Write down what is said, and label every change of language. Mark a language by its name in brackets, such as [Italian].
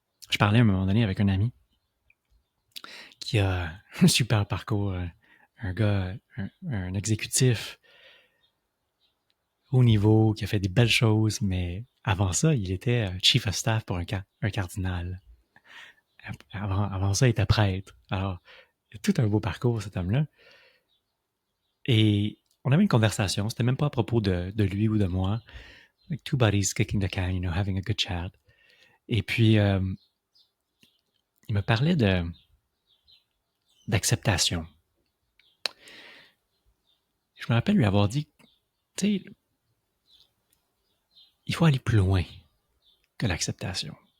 [French] Je parlais à un moment donné avec un ami qui a un super parcours, un gars, un exécutif haut niveau, qui a fait des belles choses, mais avant ça, il était chief of staff pour un cardinal. Avant ça, il était prêtre. Alors, il a tout un beau parcours, cet homme-là. Et on avait une conversation, c'était même pas à propos de lui ou de moi. [English] Like two buddies kicking the can, having a good chat. [French] Et puis, il me parlait d'acceptation. Je me rappelle lui avoir dit, tu sais, il faut aller plus loin que l'acceptation.